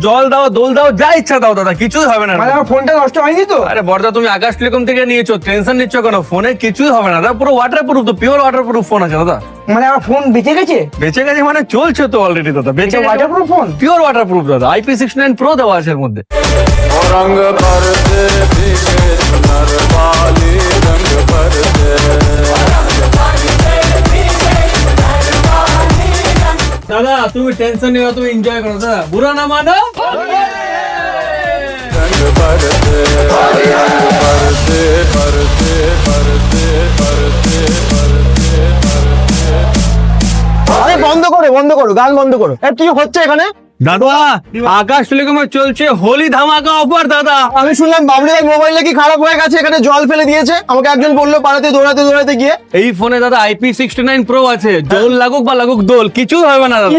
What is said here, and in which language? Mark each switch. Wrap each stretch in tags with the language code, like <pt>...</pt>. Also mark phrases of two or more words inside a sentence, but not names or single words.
<bn>জল দাও, দোল দাও, যা ইচ্ছা দাও দাদা, কিছুই হবে না। মানে আমার ফোনটা নষ্ট হয়নি তো? আরে বড়দা তুমি আকাশ টেলিকম থেকে নিয়েছো, টেনশন নিচ্ছ কেন? ফোনে কিছুই হবে না দাদা, পুরো</bn> <en>water proof,</en> <bn>তো</bn> <en>pure water proof phone</en> <bn>আছে দাদা। মানে আমার ফোন বেঁচে গেছে? বেঁচে গেছে মানে চলছে তো অলরেডি দাদা, বেঁচে</bn> <en>waterproof phone, pure water proof</en> <bn>দাদা। IP69 প্রো দেওয়া আছে এর মধ্যে।</bn> <hi>रंग बरसे भीगे चुनर वाली रंग बरसे।</hi> <bn>দাদা তুমি টেনশন নিও, তুমি এনজয় করো দাদা,</bn> <hi>बुरा ना मानो। रंग बरसे रंग बरसे बरसे बरसे बरसे बरसे।</hi> <bn>আরে বন্ধ করো গান বন্ধ করো। কি হচ্ছে এখানে? দাদা আকাশ টেলিকমে চলছে হোলি ধামাকা অফার দাদা। আমি শুনলাম বাবলুদার মোবাইল নাকি খারাপ হয়ে গেছে, এখানে জল ফেলে দিয়েছে, আমাকে একজন বললো পাড়াতে দৌড়াতে দৌড়াতে গিয়ে। এই ফোনে দাদা IP69 Pro আছে, জল লাগুক বা লাগুক দোল কিছু হবে না দাদা।</bn>